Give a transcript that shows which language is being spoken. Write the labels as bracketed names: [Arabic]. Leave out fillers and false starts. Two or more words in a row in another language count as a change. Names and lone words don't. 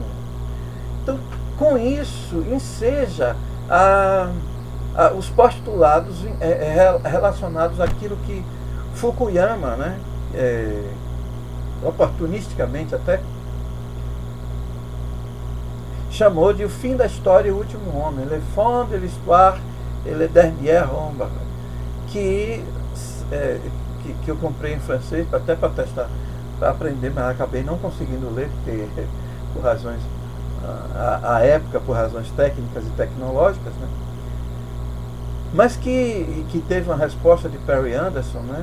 [Portuguese] Então, com isso, enseja os postulados relacionados àquilo que Fukuyama, né, oportunisticamente até, chamou de o fim da história e o último homem, [French] le fond de l'histoire et le dernier homme, [Portuguese] que eu comprei em francês até para testar, para aprender, mas acabei não conseguindo ler, porque por razões, a época, por razões técnicas e tecnológicas, né? Mas que teve uma resposta de Perry Anderson, né?